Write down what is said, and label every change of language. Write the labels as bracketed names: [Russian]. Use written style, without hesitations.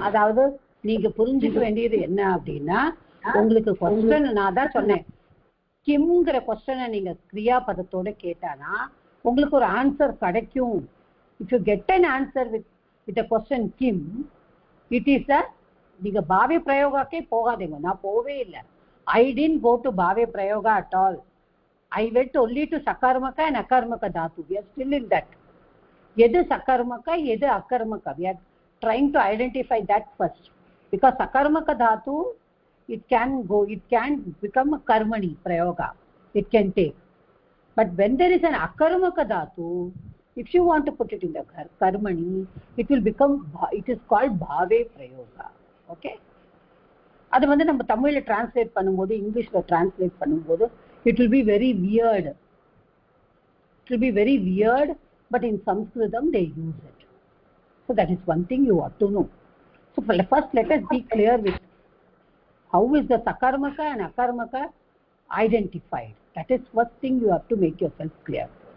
[Tamil] அதாவது நீங்க புரிஞ்சுக்க வேண்டியது என்ன அப்படின்னா, உங்களுக்கு கொஸ்டின் நான் தான் சொன்னேன், கிம்ங்கிற கொஸ்டினை நீங்க கிரியா பதத்தோட கேட்டானா உங்களுக்கு ஒரு ஆன்சர் கிடைக்கும். [English] if you get an answer with a question him, it is a [Tamil] நீங்க பாவே பிரயோகாக்கே போகாதீங்க. நான் போவே இல்லை. [English] I didn't go to பாவே பிரயோகா at all. I went only to sakarmaka and akarmaka dhatu. We are still in that. [Tamil] எது sakarmaka, எது akarmaka. [English] We are trying to identify that first. Because sakarmaka dhatu, it can become a karmani prayoga. It can take. But when there is an akarmaka dhatu, if you want to put it in the karmani, it is called bhave prayoga. Okay? [Tamil] அது வந்து நம்ம தமிழ்ல translate பண்ணும்போது இங்கிலீஷ்ல translate பண்ணும்போது [English] it will be very weird. It will be very weird, but in Sanskritam they use it. So that is one thing you ought to know. So first let us be clear with how is the sakarmaka and akarmaka identified. That is first thing you have to make yourself clear.